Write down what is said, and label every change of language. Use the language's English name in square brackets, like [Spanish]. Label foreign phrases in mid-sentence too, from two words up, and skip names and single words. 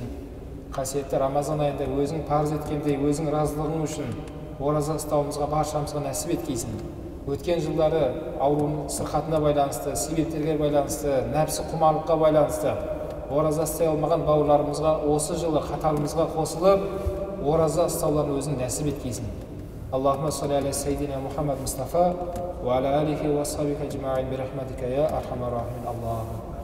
[Kazakh] Қасиетті Рамазан айында өзің парыз еткендей, өзің разылығың үшін ораза ұстауымызға баршамызға нәсіп еткейсін. Өткен жылдары аурудың сырқатына байланысты, себептерге байланысты, нәпсі құмарлыққа байланысты ораза ұстай алмаған бауырларымызға осы жылы қатарымызға қосылып, ораза ұстауларын өзің нәсіп еткейсін. [Arabic] اللهم صل على سيدنا محمد مصطفى وعلى آله وأصحابه أجمعين برحمتك يا أرحم الراحمين. Аллаху